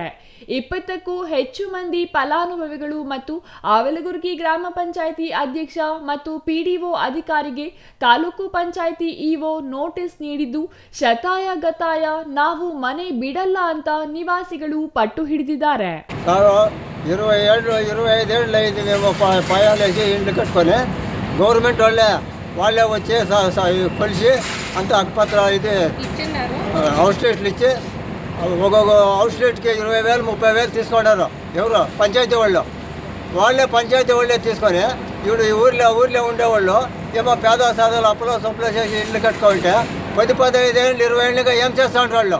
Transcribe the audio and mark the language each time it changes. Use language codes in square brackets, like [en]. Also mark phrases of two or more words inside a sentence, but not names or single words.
[kn] 20ಕ್ಕೂ ಹೆಚ್ಚು ಮಂದಿ ಫಲಾನುಭವಿಗಳು ಮತ್ತು ಆವಲಗುರ್ಕಿ ಗ್ರಾಮ ಪಂಚಾಯಿತಿ ಅಧ್ಯಕ್ಷ ಮತ್ತು ಪಿಡಿಒ ಅಧಿಕಾರಿಗೆ ತಾಲೂಕು ಪಂಚಾಯಿತಿ ಇಒ ನೋಟಿಸ್ ನೀಡಿದ್ದು, ಶತಾಯ ಗತಾಯ ನಾವು ಮನೆ ಬಿಡಲ್ಲ ಅಂತ ನಿವಾಸಿಗಳು ಪಟ್ಟು ಹಿಡಿದಿದ್ದಾರೆ. [te] 25 మేము పాయాలేసి ఇండ్లు కట్టుకొని గవర్నమెంట్ వాళ్ళే వచ్చి కలిసి అంత హక్కుపత్ర ఇది హౌస్ రేట్లు ఇచ్చి ఒక్కొక్క హౌస్ రేట్కి 20,000 30,000 తీసుకున్నారు. ఎవరు? పంచాయతీ వాళ్ళే పంచాయతీ వాళ్ళే తీసుకొని ఇప్పుడు ఈ ఊర్లో ఉండేవాళ్ళు ఏమో పేద సాదాలు అప్పులో సొప్పులో చేసి ఇల్లు కట్టుకుంటే 10-15 ఏళ్ళు 20 ఏళ్ళుగా ఏం చేస్తూ ఉంటారు వాళ్ళు.